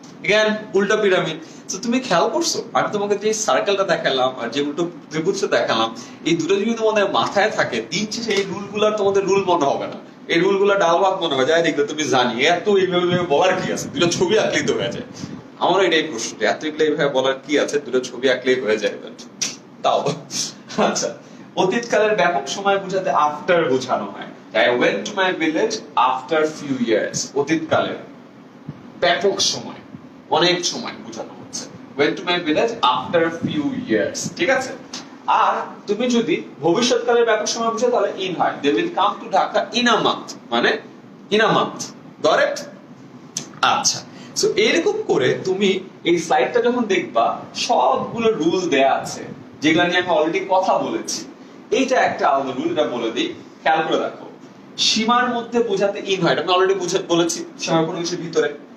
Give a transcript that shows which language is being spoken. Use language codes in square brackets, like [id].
[bn] Again উল্টা pyramid. তো তুমি খেয়াল করছো আমি তোমাকে যে সার্কেলটা দেখালাম আর যে উল্টো ত্রিভুজটা দেখালাম, এই দুটো যদি তোমাদের মাথায় থাকে দিন শেষে এই রুলগুলো তোমাদের রুল মনে হবে না, এই রুলগুলো ডাল ভাত মনে হবে। যাই দেখলে তুমি জানি এত এইভাবে বলার কি আছে, দুটো ছবি আঁকলেই তো হয়ে যায়। আমার এটাই প্রশ্ন, এত এগুলো এইভাবে বলার কি আছে, দুটো ছবি আঁকলেই হয়ে যায়। তাও আচ্ছা, অতীতকালের ব্যাপক সময় বোঝাতে আফটার বোঝানো হয়। [en] I went to my village after few years, [bn] অতীতকালের ব্যাপক সময়, অনেক সময় বোঝানো হচ্ছে। [en] went to my village after few years, [bn] ঠিক আছে? আর তুমি যদি ভবিষ্যৎকালের ব্যাপক সময় বোঝাও তাহলে ইন হয়। [en] they will come to Dhaka in a month, [bn] মানে [en] in a month, got it? [bn] আচ্ছা, সো এরকম করে তুমি এই স্লাইডটা যখন দেখবা সবগুলো রুল দেয়া আছে যেগুলো নিয়ে আমি অলরেডি কথা বলেছি। এইটা একটা আলাদা রুল, এটা বলে দিই, খেয়াল করে দেখো। সীমার মধ্যে বোঝাতে ইন হয়, এটা আমি অলরেডি বলেছি, সীমার কোনো কিছুর ভিতরে।